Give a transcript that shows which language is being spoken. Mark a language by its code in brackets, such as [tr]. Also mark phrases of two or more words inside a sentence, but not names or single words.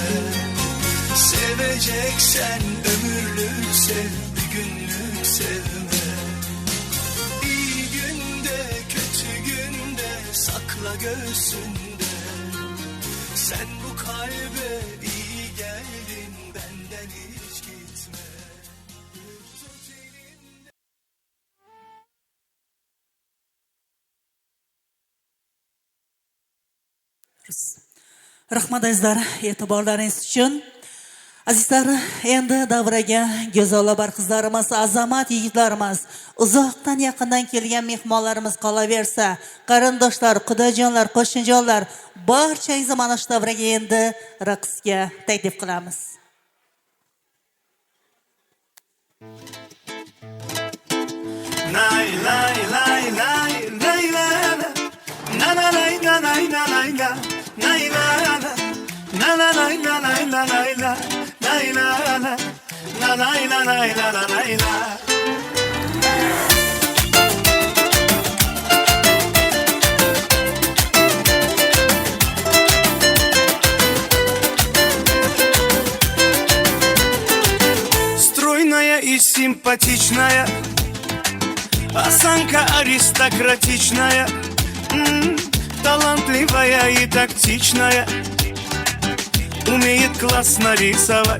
[tr] Seveceksen ömürlük sev, bir günlük sevme. İyi günde, kötü günde sakla göğsünde. Sen bu kalbe iyi geldin, benden hiç gitme. Tut elimden. [uz] Rahmat azizlar, e'tiborlaringiz uchun. Azizlar, endi davraga go'zallar qizlarimiz, azamat yigitlarimiz, uzoqdan yaqindan kelgan mehmonlarimiz qolaversa, qarindoshlar, qudajonlar, qo'shnijonlar, barchangizni mana shu davraga endi raqsga taklif qilamiz. Lay lay lay lay lay la la la lay la lay la lay la lay la la la la lay la lay la lay la lay la la la lay la lay la la lay la. [ru] Стройная и симпатичная, осанка аристократичная, талантливая и тактичная, умеет классно рисовать.